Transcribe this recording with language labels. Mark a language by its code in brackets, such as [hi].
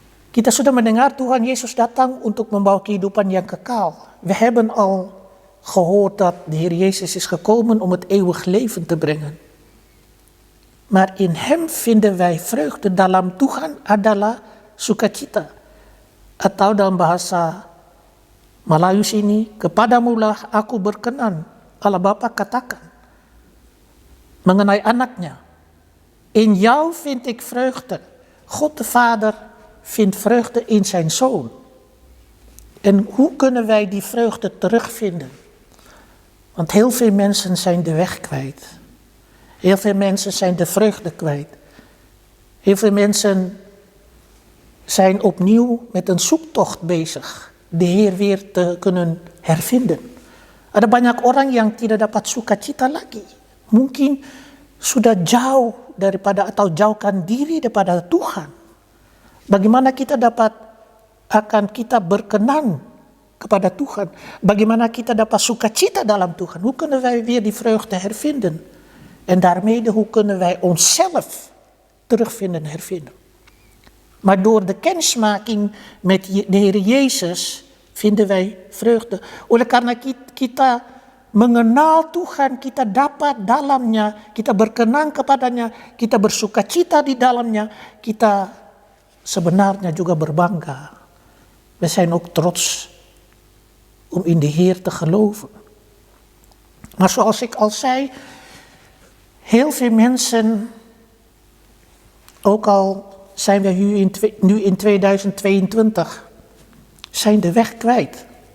[id] Kita sudah mendengar Tuhan Yesus datang untuk membawa kehidupan yang kekal. [nl] We hebben al gehoord dat de Heer Jezus is gekomen om het eeuwig leven te brengen. Maar in hem vinden wij vreugde. [id] Dalam Tuhan adalah sukacita. Atau dalam bahasa Melayu sini, kepadamulah aku berkenan. Allah Bapa katakan mengenai anaknya, [nl] in jou vind ik vreugde. God de Vader vindt vreugde in zijn Zoon. En hoe kunnen wij die vreugde terugvinden? Want heel veel mensen zijn de weg kwijt. Heel veel mensen zijn de vreugde kwijt. Heel veel mensen zijn opnieuw met een zoektocht bezig. De Heer weer te kunnen hervinden. [id] Ada banyak orang yang tidak dapat sukacita lagi. Mungkin sudah jauh daripada atau jauhkan diri daripada Tuhan. Bagaimana kita akan kita berkenan kepada Tuhan? Bagaimana kita dapat sukacita dalam Tuhan? [nl] Hoe kunnen wij weer die vreugde hervinden? En daarmee hoe kunnen wij onszelf terugvinden en hervinden? Maar door de kennismaking met de Heer Jezus vinden wij vreugde. [id] Oleh karena kita mengenal Tuhan, kita dapat dalamnya, kita berkenan kepadanya, kita bersukacita di dalamnya, kita sebenarnya juga berbangga. [nl] We zijn ook trots om in de Heer te geloven. Maar zoals ik al zei, heel veel mensen, ook al zijn we nu in 2022, zijn de weg kwijt.